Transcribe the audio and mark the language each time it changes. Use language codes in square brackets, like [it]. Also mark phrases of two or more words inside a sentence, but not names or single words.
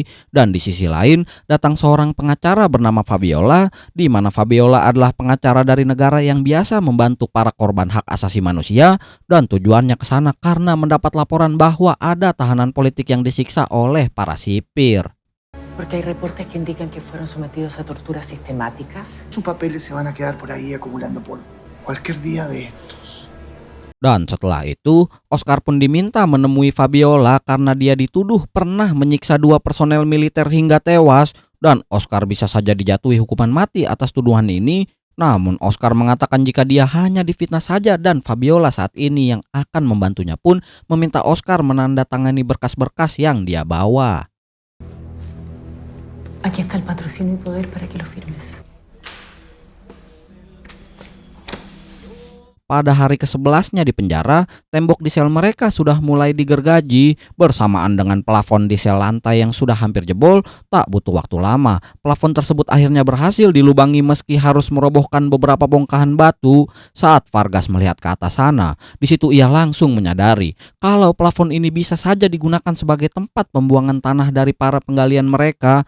[id] Dan di sisi lain, datang seorang pengacara bernama Fabiola, di mana Fabiola adalah pengacara dari negara yang biasa membantu para korban hak asasi manusia, dan tujuannya ke sana karena mendapat laporan bahwa ada tahanan politik yang disiksa oleh para sipir. [es] Porque hay reportes que indican que fueron sometidos a torturas sistemáticas. Sus papeles se van a quedar por ahí acumulando polvo. Cualquier día de estos. [id] Dan setelah itu, Oscar pun diminta menemui Fabiola karena dia dituduh pernah menyiksa 2 personel militer hingga tewas, dan Oscar bisa saja dijatuhi hukuman mati atas tuduhan ini. Namun Oscar mengatakan jika dia hanya difitnah saja, dan Fabiola saat ini yang akan membantunya pun meminta Oscar menandatangani berkas-berkas yang dia bawa. [es] Aquí está el patrocinio y poder para que lo firmes. [id] pada hari ke-11-nya di penjara, tembok di sel mereka sudah mulai digergaji bersamaan dengan plafon di sel lantai yang sudah hampir jebol. Tak butuh waktu lama, plafon tersebut akhirnya berhasil dilubangi meski harus merobohkan beberapa bongkahan batu. Saat Vargas melihat ke atas sana, di situ ia langsung menyadari kalau plafon ini bisa saja digunakan sebagai tempat pembuangan tanah dari para penggalian mereka.